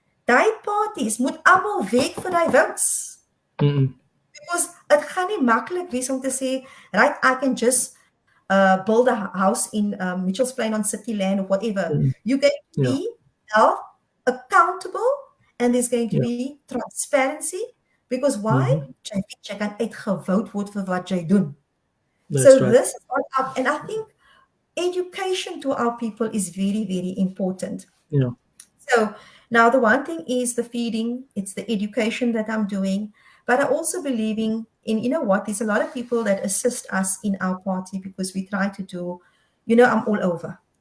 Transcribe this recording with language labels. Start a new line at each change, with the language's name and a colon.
Afrikaans: Daai parties moet almal werk vir daai votes. Because it gaan nie maklik wees om te sê, right,
English: I can just build a house in Mitchell's Plain on city land or whatever. You're going to be held accountable and there's going to be transparency because why?
Afrikaans: Jy kan uitgewoud word vir wat jy doen.
English: That's So right. this is what up, and I think education to our people is very, very important. Yeah. So now the one thing is the feeding, it's the education that I'm doing, but I also believing in, you know what, there's a lot of people that assist us in our party because we try to do, you know, I'm all over.